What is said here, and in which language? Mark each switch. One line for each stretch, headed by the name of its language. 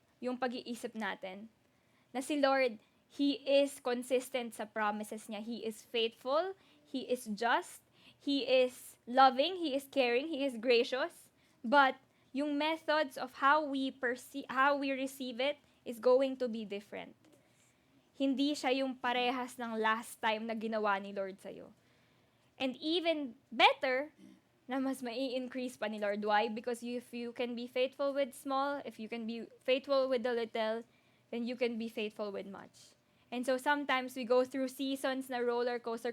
Filipino: yung pag-iisip natin. Na si Lord,
English: He is consistent
Filipino: sa promises niya.
English: He is faithful, He is just, He is loving, He is caring, He is gracious. But yung methods of how we receive it is going to be different.
Filipino: Hindi siya yung parehas ng last time na ginawa ni Lord sa'yo.
English: And even better,
Filipino: na mas mai-increase pa ni Lord. Why?
English: Because if you can be faithful with small, if you can be faithful with the little, then you can be faithful with much. And so sometimes we go through seasons na roller coaster.